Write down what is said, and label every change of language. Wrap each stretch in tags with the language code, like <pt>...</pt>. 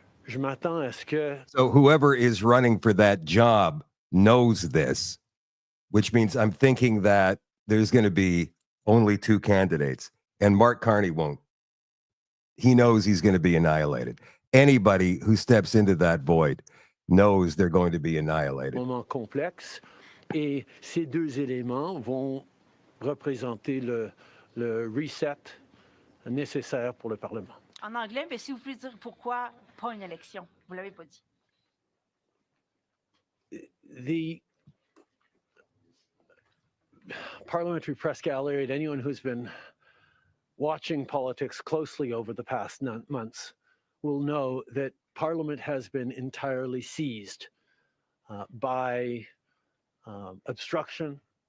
<en>So whoever is running for that job knows this, which means I'm thinking that there's going to be only two candidates, and Mark Carney won't. He knows he's going to be annihilated. Anybody who steps into that void knows they're going to be annihilated.</en> <fr>Moment complexe, et ces deux éléments vont représenter le reset nécessaire pour le Parlement. En anglais, mais si vous pouvez dire pourquoi pas une élection, vous l'avez pas dit.</fr> <en>The parliamentary press gallery, and anyone who's been watching politics closely over the past months will know that Parliament has been entirely seized by obstruction.</en>